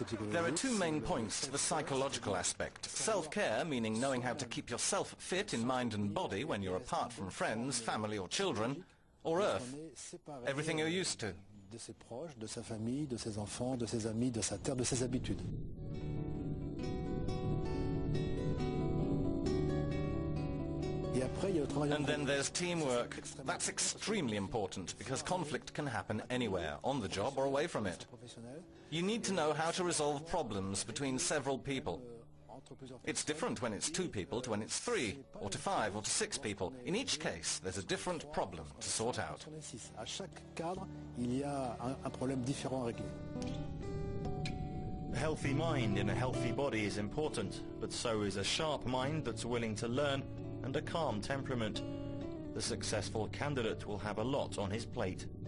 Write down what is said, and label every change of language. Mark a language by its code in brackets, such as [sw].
[en] There are two main points to the psychological aspect. Self-care, meaning knowing how to keep yourself fit in mind and body when you're apart from friends, family or children. Or Earth, everything you're used to. [fr] De ses proches, de sa famille, de ses enfants, de ses amis, de sa terre, de ses habitudes. [en] And then there's teamwork. That's extremely important because conflict can happen anywhere, on the job or away from it. You need to know how to resolve problems between several people. It's different when it's 2 people to when it's 3, or to 5, or to 6 people. In each case, there's a different problem to sort out. [fr] À chaque cadre, il y a un problème différent à régler. [en] A healthy mind in a healthy body is important, but so is a sharp mind that's willing to learn and a calm temperament. The successful candidate will have a lot on his plate.